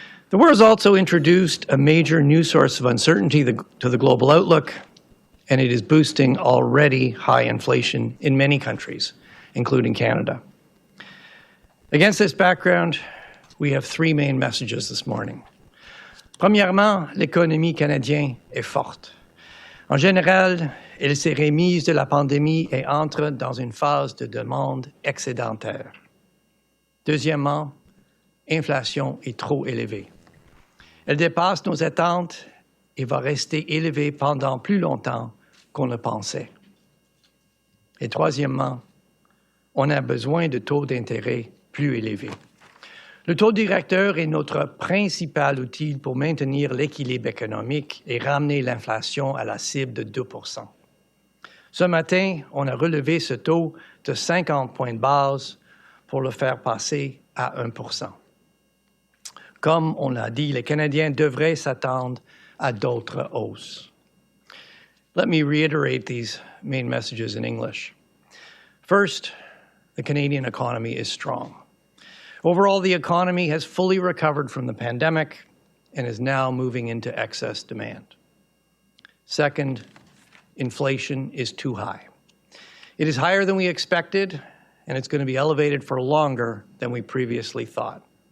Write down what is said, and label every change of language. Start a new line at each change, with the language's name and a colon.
English: The war has also introduced a major new source of uncertainty to the global outlook, and it is boosting already high inflation in many countries, including Canada. Against this background, we have three main messages this morning.
French: Premièrement, l'économie canadienne est forte. En général, elle s'est remise de la pandémie et entre dans une phase de demande excédentaire. Deuxièmement, l'inflation est trop élevée. Elle dépasse nos attentes et va rester élevée pendant plus longtemps qu'on le pensait. Et troisièmement, on a besoin de taux d'intérêt plus élevés. Le taux directeur est notre principal outil pour maintenir l'équilibre économique et ramener l'inflation à la cible de 2%. Ce matin, on a relevé ce taux de 50 points de base pour le faire passer à 1%. Comme on l'a dit, les Canadiens devraient s'attendre à d'autres hausses.
English: Let me reiterate these main messages in English. First, the Canadian economy is strong. Overall, the economy has fully recovered from the pandemic and is now moving into excess demand. Second, inflation is too high. It is higher than we expected, and it's going to be elevated for longer than we previously thought.